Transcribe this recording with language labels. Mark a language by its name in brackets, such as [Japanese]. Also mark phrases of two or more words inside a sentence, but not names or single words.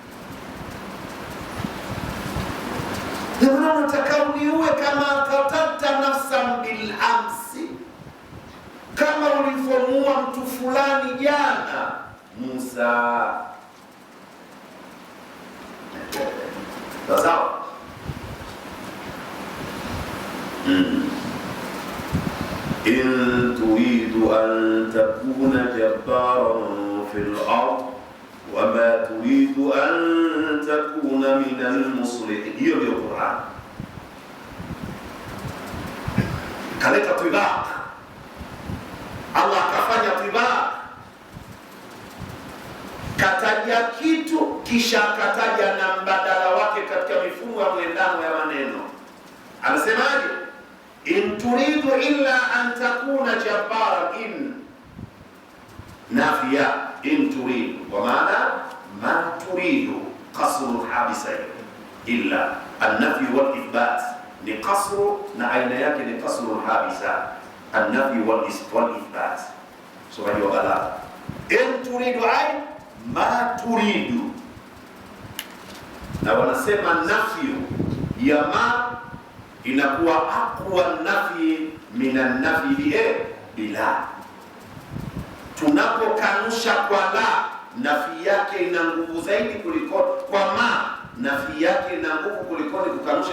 [Swahili] Nataka uniue kama [Arabic] قتلت نفسا بالأمس, [Swahili] kama ulivyomuua mtu fulani jana. Musa, sawa. [Arabic] إن تريد أن تكون جبارا في الأرض وما تريد أن تكون من المصلحين. [Swahili] Hiyo ndio Qur'an. Kaleta tibaq, Allah akafanya tibaq, kataja kitu kisha kataja na mbadala wake katika mifumo ya mwendano ya maneno. Anasemaje? [Arabic] إن تريد إلا أن تكون جبارا إن نافية إن تريد وما معنى ما تريد قصر حابسة إلا النفي والإثبات ni قصر, [Swahili] na aina yake ni [Arabic] قصر حابسة النفي والإثبات. [Swahili] So hiyo balagha, [Arabic] إن تريد أي ما تريد, [Swahili] na wanasema nafyu ya ma inakuwa [Arabic] أقوى نفيا من النفي بلا. [Swahili] Tunapokanusha kwa la, nafi yake ina nguvu zaidi kuliko kwa ma, nafi yake ina nguvu kuliko kukanusha.